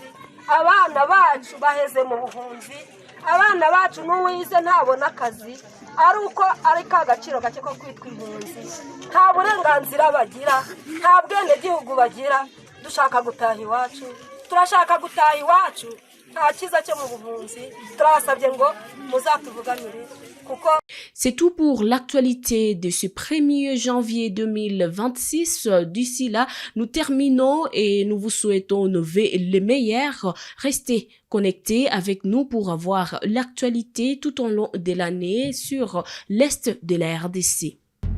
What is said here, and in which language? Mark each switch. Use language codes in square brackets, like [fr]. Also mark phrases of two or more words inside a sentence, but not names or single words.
[rw] Abana bacu baheze mu buhunzi, abana bacu n'uwize ntabona akazi, ari uko ari ka gaciro gake ko kwitwa impunzi, nta burenganzira bagira, nta bwenegihugu bagira. Dushaka gutaha iwacu, turashaka gutaha iwacu, nta cyiza cyo mu buhunzi. Turabasabye ngo muzatuvuganire kuko. [fr] C'est tout pour l'actualité de ce 1er janvier 2026. D'ici là, nous terminons et nous vous souhaitons le meilleur. Restez connectés avec nous pour avoir l'actualité tout au long de l'année sur l'Est de la RDC.